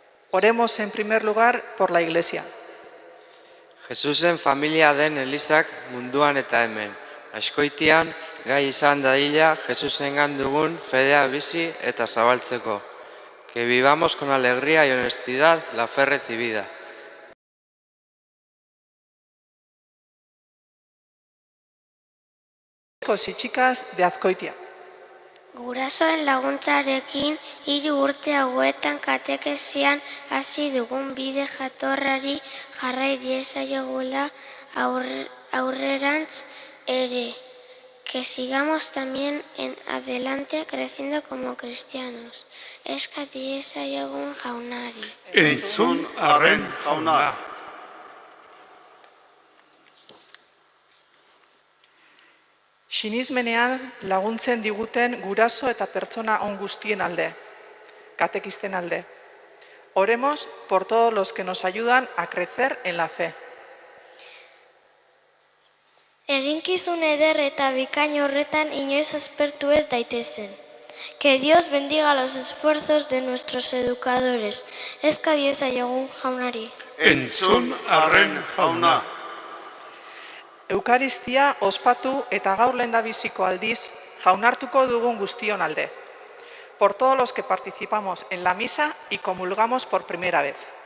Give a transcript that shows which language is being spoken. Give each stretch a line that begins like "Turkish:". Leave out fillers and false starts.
Spanish: Oremos en primer lugar por la Iglesia.
Basque: Jesusen familia den Elizak munduan eta hemen. Askoitian gai izan dadila Jesusengan dugun fedea bizi eta zabaltzeko.
Spanish: Que vivamos con alegría y honestidad la fe recibida. Chicos y chicas de Azkoitia.
Basque: Gurasoen laguntzarekin 3 urte hauetan katekesian hasi dugun bide jatorrari jarrai diezaiogula aurrerantz ere.
Spanish: Que sigamos también en adelante creciendo como cristianos.
Basque: Eska diezaiogun jaunari. Entzun arren jauna. Sinismenean laguntzen diguten guraso eta pertsona on guztien alde, katekisten alde.
Spanish: Oremos por todos los que nos ayudan a crecer en la fe.
Basque: Eginkizun eder eta bikain horretan inoiz aspertu ez daitezen.
Spanish: Que Dios bendiga los esfuerzos de nuestros educadores.
Basque: Eska diezaiogun jaunari. Entzun arren jauna. Eukaristia ospatu eta gaur lehendabiziko aldiz jaunartuko dugun guztion alde.
Spanish: Por todos los que participamos en la misa y comulgamos por primera vez.